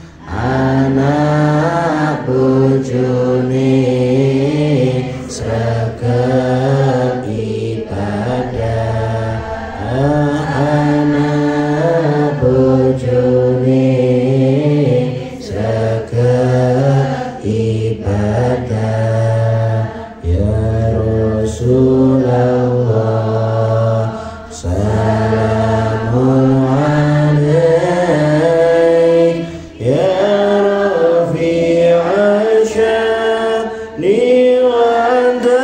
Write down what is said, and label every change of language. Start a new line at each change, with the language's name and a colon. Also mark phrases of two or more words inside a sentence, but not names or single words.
Javanese: anak bojone sregep ibadah anak bojone sregep
Arabic: ibadah ya Rasulullah salamun alaik ya rafi'a sya'ni wa